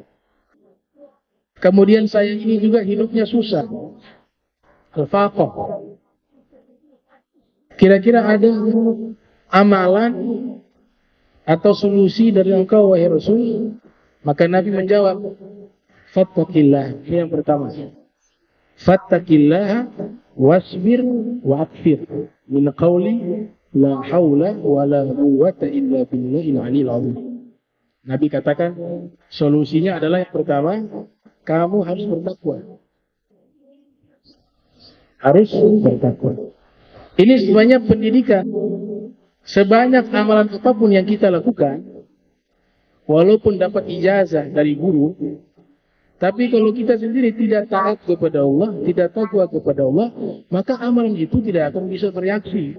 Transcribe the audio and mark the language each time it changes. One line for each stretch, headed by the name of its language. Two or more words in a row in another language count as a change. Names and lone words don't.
Indonesian: Kemudian saya ini juga hidupnya susah. Al-faqah. Kira-kira ada amalan atau solusi dari engkau, wahai Rasul?" Maka Nabi menjawab, "Fattaqillah." Ini yang pertama.
Arabic: "فاتق الله واصبر وأكفر من قول لا حول ولا قوة إلا بالله العلي العظيم."
Indonesian: Nabi katakan, solusinya adalah yang pertama, kamu harus bertakwa. Harus bertakwa. Ini sebenarnya pendidikan. Sebanyak amalan apapun yang kita lakukan, walaupun dapat ijazah dari guru, tapi kalau kita sendiri tidak taat kepada Allah, tidak takwa kepada Allah, maka amalan itu tidak akan bisa bereaksi.